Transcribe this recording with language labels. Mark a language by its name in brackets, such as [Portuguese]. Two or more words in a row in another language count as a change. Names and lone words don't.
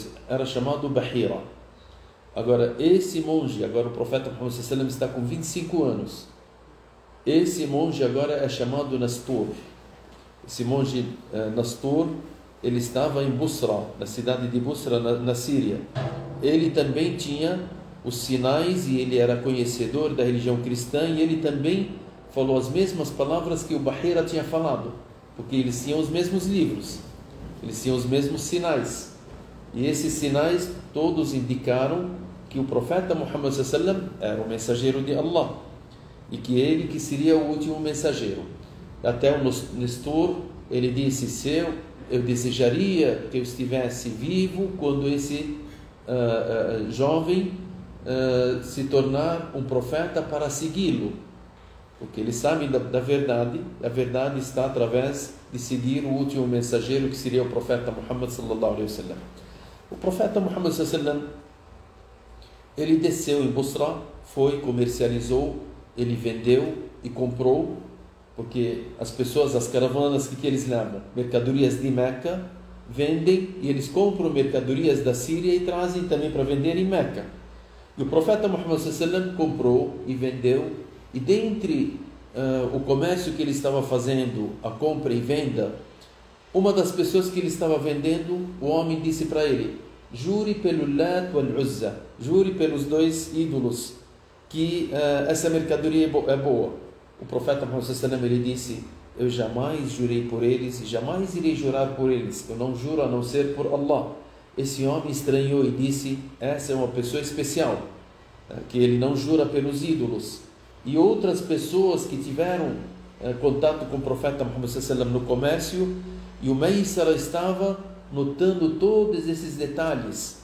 [Portuguese] Era chamado Bahira. Agora esse monge, agora o profeta Muhammad [Arabic] صلى الله عليه وسلم [Portuguese] está com 25 anos. Esse monge agora é chamado Nastur. Esse monge Nastur, ele estava em Busra, na cidade de Busra, na Síria. Ele também tinha os sinais e ele era conhecedor da religião cristã, e ele também falou as mesmas palavras que o Bahira tinha falado, porque eles tinham os mesmos livros, eles tinham os mesmos sinais, e esses sinais todos indicaram que o profeta Muhammad [Arabic] صلى الله عليه وسلم [Portuguese] era o mensageiro de Allah, e que ele que seria o último mensageiro. Até o Nestor, ele disse: eu desejaria que eu estivesse vivo quando esse jovem se tornar um profeta, para segui-lo, porque eles sabem da verdade. A verdade está através de seguir o último mensageiro, que seria o profeta Muhammad [Arabic] صلى الله عليه وسلم. [Portuguese] O profeta Muhammad [Arabic] صلى الله عليه وسلم, [Portuguese] ele desceu em Busra, foi, comercializou, ele vendeu e comprou, porque as pessoas, as caravanas que eles levam mercadorias de Meca, vendem e eles compram mercadorias da Síria e trazem também para vender em Meca. E o profeta Muhammad [Arabic] صلى الله عليه وسلم [Portuguese] comprou e vendeu, e dentre o comércio que ele estava fazendo, a compra e venda, uma das pessoas que ele estava vendendo, o homem disse para ele: jure pelo Lat wal Uzza, jure pelos dois ídolos, que essa mercadoria é boa. O profeta Muhammad [Arabic] صلى الله عليه وسلم, [Portuguese] ele disse: eu jamais jurei por eles e jamais irei jurar por eles, eu não juro a não ser por Allah. Esse homem estranhou e disse: essa é uma pessoa especial, que ele não jura pelos ídolos. E outras pessoas que tiveram contato com o profeta Muhammad sallam no comércio, e o Maysara estava notando todos esses detalhes.